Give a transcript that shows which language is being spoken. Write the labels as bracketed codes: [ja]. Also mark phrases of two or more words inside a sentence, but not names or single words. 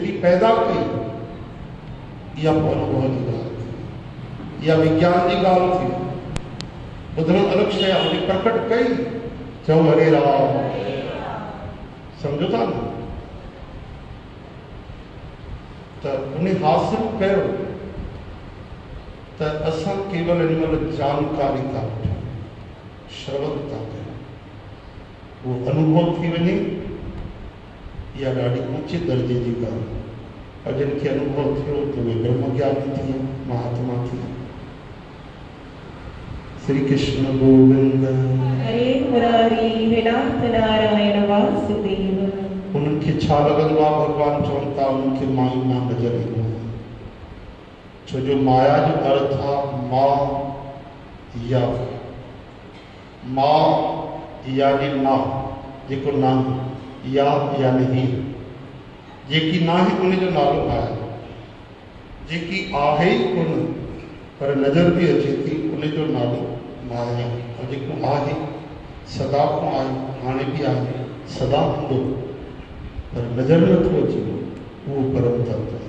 [sd] पैदा कई, इहा पोइ अनुभव जी ॻाल्हि थी, इहा विज्ञान जी ॻाल्हि थी। ॿुधणु अलॻि शइ आहे, उन प्रकट कई। चओ हरे राम, सम्झो था न? त उन हासिल कयो त असां केवल इन महिल जानकारी था वठूं, श्रवण था कयूं, उहो अनुभव थी वञे, इहा ॾाढी ऊचे दर्जे जी ॻाल्हि। और जिनखे अनुभव थियो त उहे ब्रह्मज्ञानी थी, महात्मा थी। [sa] श्री कृष्ण गोविंद हरे मुरारी हे नाथ नारायण वासुदेव। [sd] उन्हनि खे छा लॻंदो आहे? भॻवान चवनि था उन्हनि खे माई मां नज़र ईंदो आहे। छो जो माया जो अर्थ आहे मां या यानी ना, जेको ना या यानी ही, जेकी ना आहे उन जो नालो आहे, जेकी आहे ई कोन पर नज़र बि अचे थी, उन जो नालो माया। और जेको आहे सदा खां आहे, हाणे बि आहे, सदा हूंदो पर नज़र नथो अचे, उहो परम तत्व आहे।